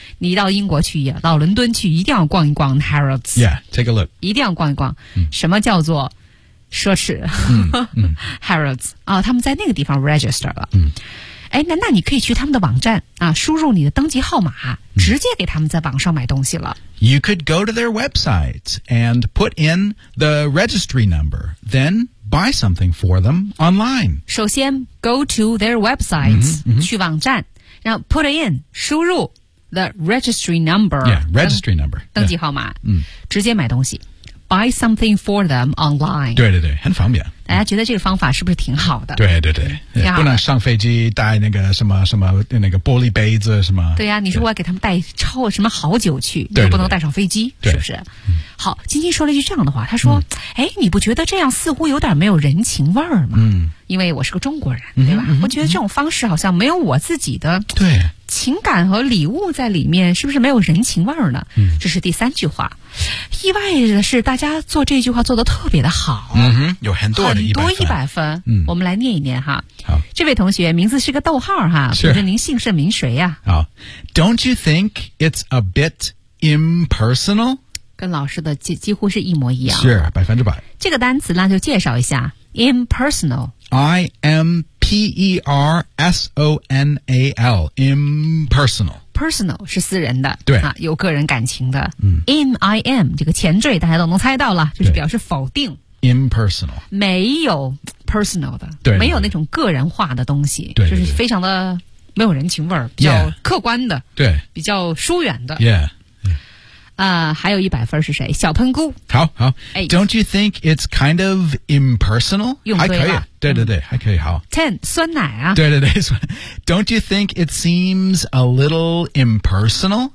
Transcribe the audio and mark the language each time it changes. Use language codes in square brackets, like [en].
[zh] 你到英国去，到伦敦去，一定要逛一逛 Harrods。 [en] Yeah, take a look. [zh] 一定要逛一逛。什么叫做？奢侈Harrods 啊、他们在那个地方 register 了。哎、那你可以去他们的网站啊，输入你的登记号码，直接给他们在网上买东西了。 [en] You could go to their website and put in the registry number, then buy something for them online. [zh] 首先 [en] go to their websites [zh] 去网站，然后 [en] put in [zh] 输入 [en] the registry number, registry number [zh] 登记号码，直接买东西。 [en] Buy something for them online. [zh] 对对对，很方便。大家觉得这个方法是不是挺好的？对对对，不能上飞机带那个什么什么那个玻璃杯子什么。对呀、你说我要给他们带超什么好酒去，对对对你不能带上飞机，对对是不是？好，晶晶说了一句这样的话，他说：“哎，你不觉得这样似乎有点没有人情味儿吗？” 因为我是个中国人，对吧？我觉得这种方式好像没有我自己的对情感和礼物在里面，是不是没有人情味儿呢？这是第三句话。意外的是，大家做这句话做得特别的好。有很多很多一百分。我们来念一念哈。好，这位同学名字是个逗号哈，是不是您姓甚名谁呀、 [en] 好 ，Don't you think it's a bit impersonal？ [zh] 跟老师的几乎是一模一样，是百分之百。这个单词呢，就介绍一下 impersonal。 [en] I M P E R S O N A L， impersonal。 [zh] personal 是私人的，对啊，有个人感情的。嗯，IM 这个前缀大家都能猜到了，就是表示否定 [en] ，impersonal [zh] 没有 personal 的，对，没有那种个人化的东西，对，就是非常的没有人情味儿，比较客观的，对，比较疏远的 [en] ，yeah。 [zh] 还有100分是谁？小喷菇。 [en] 好好 ，Don't you think it's kind of impersonal？ [zh] 用对了，还可以，对对对，还可以。好，Ten 酸奶啊，对对对 [en] ，Don't you think it seems a little impersonal？